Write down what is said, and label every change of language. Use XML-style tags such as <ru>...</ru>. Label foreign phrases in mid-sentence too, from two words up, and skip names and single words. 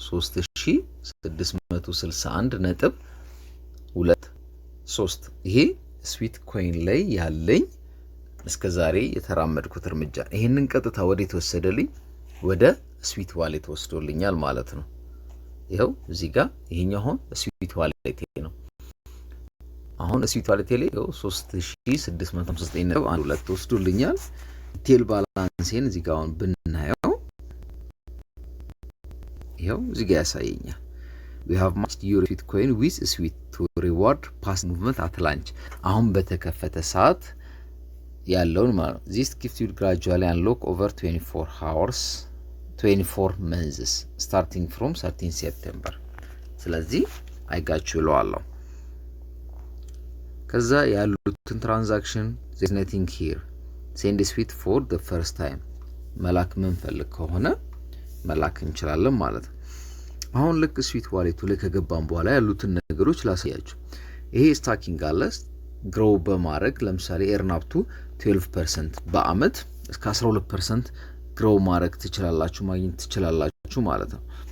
<am>3661.23 ይሄ ስዊት ኮይን ላይ ያለኝ እስከዛሬ የተራመድኩት እርምጃ። ይሄንን ቀጥታ ወደ ተወሰደልኝ ወደ ስዊት ዋሌት ወስዶልኛል ማለት ነው። ይሄው እዚህ ጋር ይሄኛው አሁን ስዊት ዋሌት ነው። አሁን ስዊት ዋሌት ላይ ይሄው 3659.12 ወስዶልኛል። ቴል ባላንሴን እዚህ ጋር አሁን ብናየው ይሄው እዚህ ጋር ያሳየኛል።</am> <en>we have matched your sweet coin with sweet to reward past movement at launch።</en> <am>አሁን በተከፈተ ሰዓት ያለውን ማለት ነው።</am> <en>this gift will gradually unlock over 24 hours 24 months starting from 13 September።</en> <am>ስለዚህ አይጋችሁ ይለዋለሁ። ከዛ ያሉትን ትራንዛክሽን</am> <en>there's nothing here send sweet for the first time</en> <am>መላክ ምንፈልግ ከሆነ መላክ እንችላለን ማለት ነው። አሁን ልክ ስዊት ዋሌቱ ላይ ከገባን በኋላ ያሉትን ነገሮች ላሳያችሁ። ይሄ ስታኪንግ አለ ግሮው በማድረግ ለምሳሌ</am> <en>earn up to</en> <am>12% በአመት እስከ 12% ግሮው ማድረግ ትችላላችሁ ማግኘት ትችላላችሁ ማለት ነው።</am>